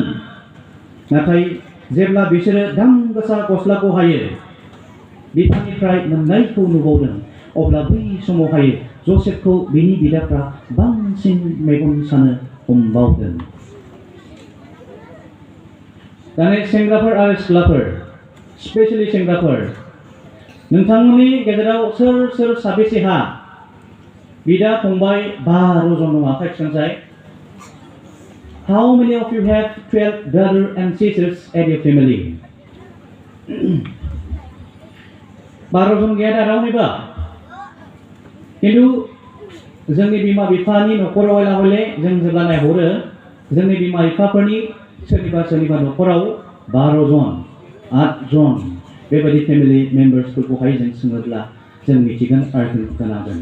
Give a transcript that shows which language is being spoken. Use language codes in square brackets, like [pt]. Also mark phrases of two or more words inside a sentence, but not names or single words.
[brx] नाथाय जेब्ला बिसोरो दाम गोसा गस्लाखौहाय बिफानिफ्राय मोननायखौ नुबावदों, अब्ला बै समावहाय जसेफखौ बिनि बिदाफ्रा बांसिन मेगन सानो हमबावदों। दानि सेंग्राफोर आरो सिख्लाफोर, स्पेशेलि सेंग्राफोर, नोंथांमोननि गेजेराव सोर साबेसेहा बिदा फंबाय 12 जन दं? आखाइ थिखांसाय। [en] How many of you have 12 brothers and sisters at your family? [brx] 12 जन गैया दा रावनिबो? खिन्थु जोंनि बिमा बिफानि न'खराव हले जों जेब्ला नायहरो, जोंनि बिमा बिफाफोरनि सोरनिबा न'खराव 12 जन 8 जन बेबायदि [en] family members [brx] जों सोङोब्ला जों मिथिगोन आरो जों खोनागोन।